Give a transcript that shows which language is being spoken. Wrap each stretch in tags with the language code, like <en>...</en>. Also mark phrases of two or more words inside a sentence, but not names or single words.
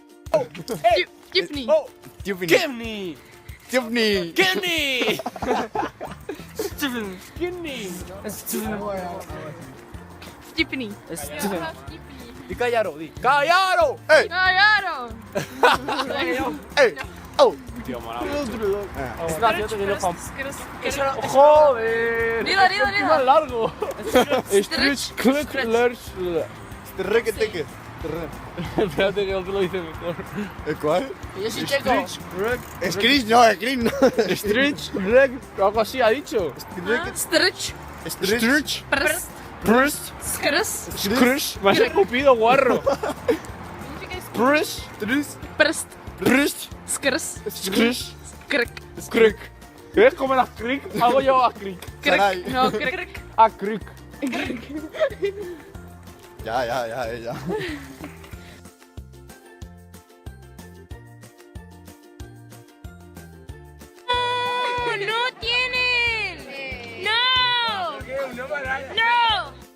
<es>Tiffany. Oh, Tiffany. Kenny. Tiffany. Kenny. Steven. Kenny. Tiffany. Di Callaro, di. ¡Callaro! ¡Ey! Claro. ¡Ey! ¡Oh! Tío, mola. Ah. Es gracioso que lo pam. Eso ¡Joder! Dilo, dilo, Es dilo. más largo. Stretch. Terreque-teque. Espérate que otro lo dice mejor. ¿El cuál? Yo soy checo. Screech, no, Screech no. Stretch, reg, algo así ha dicho. Stretch. Screech. Press. Prust, Skrs. Scrush, me has escupido, guarro. Prust, Prest. Prust, Skrs. Scrush, Krek. Crick. ¿Ves cómo las crick? Hago yo a crick. Sarai. Krek. No, krek. A crick. Ya. ¡No tienen! ¡No! ¡No!</es>